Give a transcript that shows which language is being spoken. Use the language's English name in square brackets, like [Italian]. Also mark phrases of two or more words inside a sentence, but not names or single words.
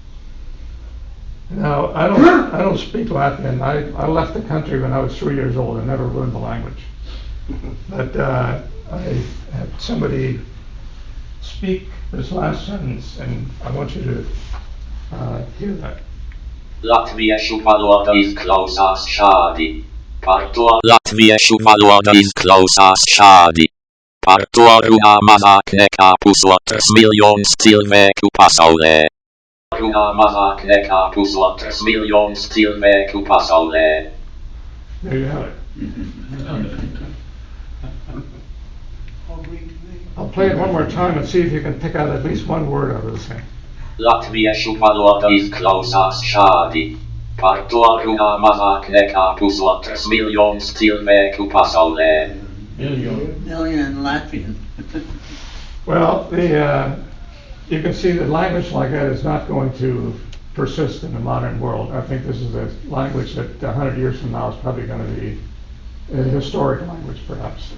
[English] Now, I don't speak Latvian. I left the country when I was 3 years old and never learned the language. But I had somebody speak this last sentence, and I want you to hear that. [Latvian] Latviešu valoda izklausās šādi. Par to Latviešu valoda izklausās šādi. Par to runā mazāk nekā 1,5 miljons cilvēku pasaulē. Runā mazāk nekā 1,5 miljons cilvēku pasaulē. [English] There you have it. I'll play it one more time and see if you can pick out at least one word out of this thing. Latviešu valoda izklausās šādi. Par to runā mazāk nekā 1,5 miljonus cilvēku pasaulē. Million Latvian. Well, you can see that language like that is not going to persist in the modern world. I think this is a language that 100 years from now is probably going to be a historic language, perhaps.